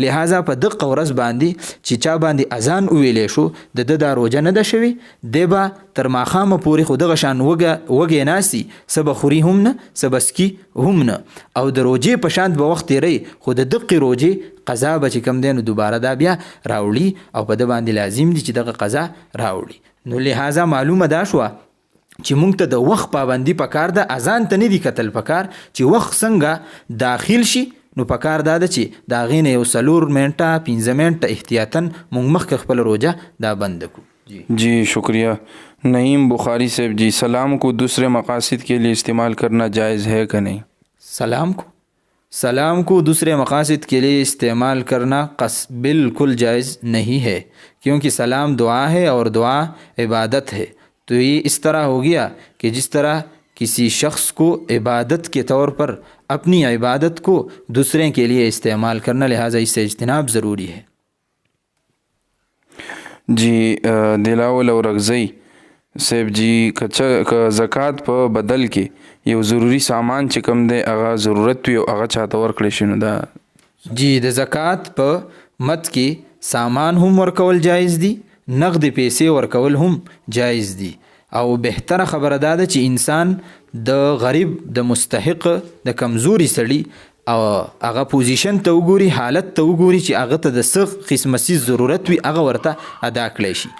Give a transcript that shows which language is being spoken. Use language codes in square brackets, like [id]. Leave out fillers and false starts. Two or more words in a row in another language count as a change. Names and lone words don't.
[ps] لہذا په دغه ورځ باندې چې چا باندې اذان ویلی شو د ده دا روژه نه ده شوې، دی به تر ماښامه پورې خو دغه شان وږی ناستي، څه به خوري هم نه څه به څکي هم نه، او د روژې په شان به وخت تیری خو د دقې روژې قضا به چې کوم دی نو دوباره دا بیا راوړي او په ده باندې لازم دي چې دغه قضا راوړي. نو لہذا معلومه دا شوه چې مونږ ته د وخت پابندي پکار ده، اذان ته نه دي کتل پکار چې وخت څنګه داخل شي، نو پکار دا ده چې د هغې نه یو 4 منټه 15 منټه احتیاطاً مونږ مخکې خپل روژه دا بند کړو. [ur] جی شکریہ. نعیم بخاری صاحب جی سلام کو دوسرے مقاصد کے لیے استعمال کرنا جائز ہے کہ نہیں؟ سلام کو دوسرے مقاصد کے لیے استعمال کرنا بالکل جائز نہیں ہے، کیونکہ سلام دعا ہے اور دعا عبادت ہے. تو یہ اس طرح ہو گیا کہ جس طرح کسی شخص کو عبادت کے طور پر اپنی عبادت کو دوسرے کے لیے استعمال کرنا، لہٰذا اس سے اجتناب ضروری ہے. [ps] جی دلاول او رغزی صاحب جی که زکات په بدل کې یو ضروری سامان چې کوم دی هغه ضرورت وي او هغه چاته ورکړی شي نو دا جی د زکات په مد کې سامان هم ورکول جایز دي، نقد پیسې ورکول هم جایز دي، او بهتره خبره دا ده چې انسان د غریب د مستحق د کمزوري سړي او هغه پوزیشن ته وګوري، حالت ته وګوري چې هغه ته د څه قسمه څیز ضرورت وي هغه ورته ادا کړی شي.